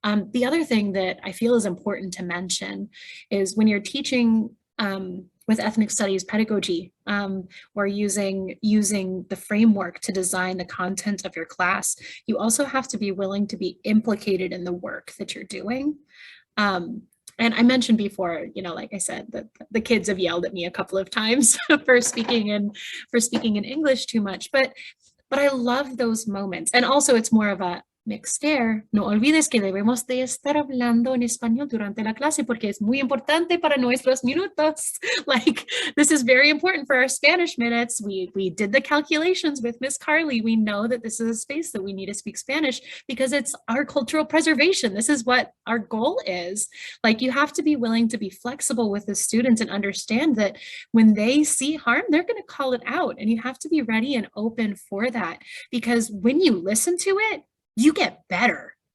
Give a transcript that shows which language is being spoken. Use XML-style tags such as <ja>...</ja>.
<en>The other thing that I feel is important to mention is when you're teaching with ethnic studies pedagogy or using the framework to design the content of your class, you also have to be willing to be implicated in the work that you're doing. And I mentioned before, you know, like I said, that the kids have yelled at me a couple of times for speaking in English too much, but I love those moments. And also it's more of a</en> <es>Mixter, no olvides que debemos de estar hablando en español durante la clase porque es muy importante para nuestros minutos.</es> <en>Like, this is very important for our Spanish minutes. We did the calculations with Miss Carly. We know that this is a space that we need to speak Spanish because it's our cultural preservation. This is what our goal is. Like, you have to be willing to be flexible with the students and understand that when they see harm, they're going to call it out, and you have to be ready and open for that, because when you listen to it, you get better.</en>